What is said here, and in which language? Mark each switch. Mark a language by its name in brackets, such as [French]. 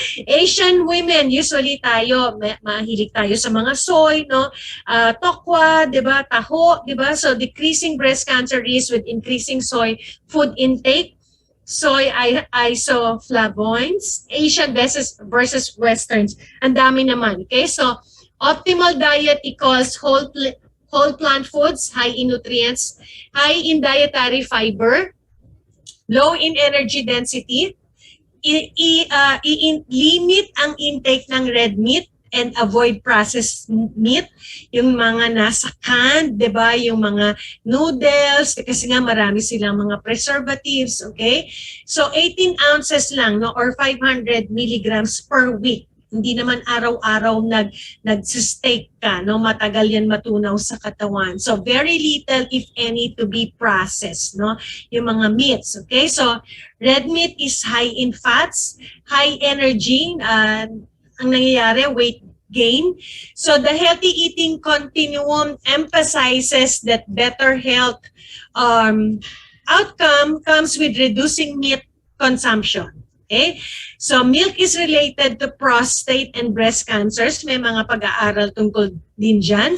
[Filipino] Asian women, usually tayo, mahilig tayo sa mga soy, no? Tokwa, di ba? Taho, di ba? [English] So, decreasing breast cancer risk with increasing soy food intake. Soy isoflavones, Asian versus Westerns. [Filipino] Ang dami naman. [English] Okay? So, optimal diet equals whole plant foods, high in nutrients, high in dietary fiber, low in energy density, limit ang intake ng red meat and avoid processed meat, [Filipino] yung mga nasa canned, 'di ba? Yung mga noodles kasi nga marami silang mga preservatives, okay? [English] So 18 ounces lang, no, or 500 milligrams per week. [Filipino] Hindi naman araw-araw nag-steak ka, no? Matagal yan matunaw sa katawan. [English] So very little, if any, to be processed, no? Yung mga meats, okay? So red meat is high in fats, high energy, [Filipino] ang nangyayari, [English] weight gain. So the healthy eating continuum emphasizes that better health outcome comes with reducing meat consumption. Okay? So milk is related to prostate and breast cancers. [Filipino] May mga pag-aaral tungkol din dyan.